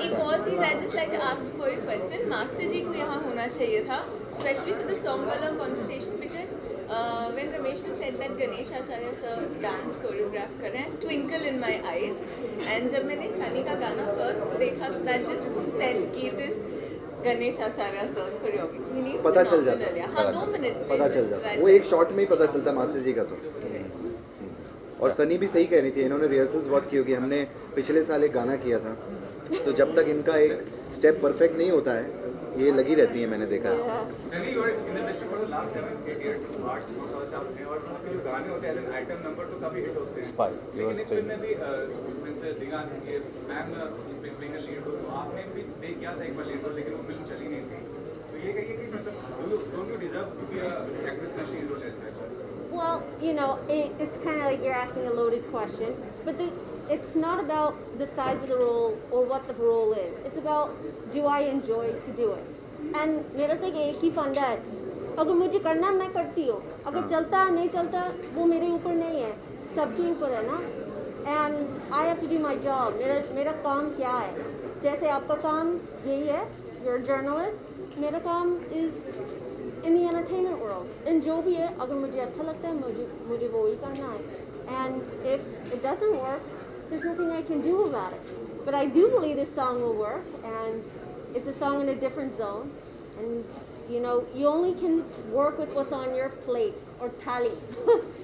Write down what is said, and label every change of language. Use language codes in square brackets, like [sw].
[hi] एक और चीज़ [en] I just like to ask before your question. [hi] Master जी को यहाँ होना चाहिए था, [en] especially for the song वाला conversation, because when Ramesh said that Ganesh Acharya sir dance choreograph [hi] कर रहे हैं, [en] twinkle in my eyes, and [hi] जब मैंने सनी का गाना first देखा, [en] so that just said कि it is Ganesh Acharya sir's choreography. [hi] पता चल जाता. हाँ, 2 मिनट पता चल जाता. वो एक शॉट में ही पता चलता मास्टर जी का. तो और सनी भी सही कह रही थी, इन्होंने रिहर्सल्स बहुत की होगी. हमने पिछले साल एक गाना किया था, तो जब तक इनका एक स्टेप परफेक्ट नहीं होता है ये लगी रहती हैं, मैंने देखा है। [en] Yeah. Sunny, you are in the industry for the last 7-8 years. [hi] आठ साल से आप हैं और आपके जो गाने होते हैं [en] as an item number [hi] तो काफी हिट होते हैं। [en] Spy, you are [hi] लेकिन इस फिल्म में भी [en] means दिगान ये ma'am playing a lead role, [hi] तो आपने भी प्ले किया था एक बार लीड रोल, लेकिन वो फिल्म चली नहीं थी। तो ये कहिए कि मतलब [en] Don't you deserve to be a actress in lead role as such? Well, you know, it's kind of like you're asking a loaded question, but it's not about the size of the role or what the role is. It's about, do I enjoy to do it? [hi] And मेरा से एक ही फंडा है, अगर मुझे करना है, मैं करती हूँ, अगर चलता नहीं चलता वो मेरे ऊपर नहीं है, सबके ऊपर है ना। [en] And I have to do my job. [hi] मेरा काम क्या है? जैसे आपका काम यही है, [en] you're a journalist, [hi] मेरा काम [en] is in the entertainment world. [hi] And जो भी है, अगर मुझे अच्छा लगता है, मुझे वो ही करना है. [en] And if it doesn't work, there's nothing I can do about it. But I do believe this song will work, and it's a song in a different zone. And you know, you only can work with what's on your plate or thali.